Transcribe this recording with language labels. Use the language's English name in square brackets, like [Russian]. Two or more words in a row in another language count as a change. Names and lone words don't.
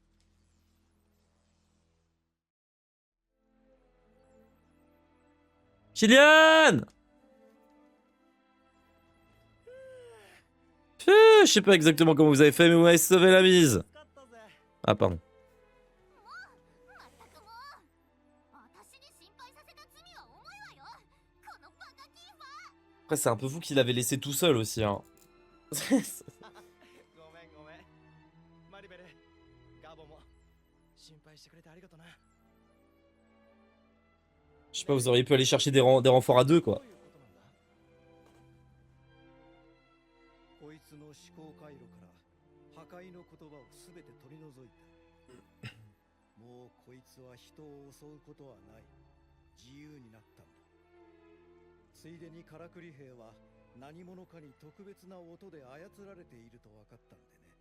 [French] Kylian! Je sais pas exactement comment vous avez fait, mais vous m'avez sauvé la mise. Ah, pardon. [Japanese] まったくもう、私に心配させた罪は重いわよ。このバカキーファー。 [French] Après, c'est un peu vous qui l'avez laissé tout seul aussi, hein. [Japanese] ごめんごめん。マリベル、ガボも心配してくれてありがとな。 [French] Je sais pas, vous auriez pu aller chercher des renforts à deux, quoi. [Japanese] どういうことなんだ？こいつの思考回路から破壊の言葉をすべて取り除いた。もうこいつは人を襲うことはない。自由になったんだ。ついでにカラクリ兵は何者かに特別な音で操られていると分かったんでね。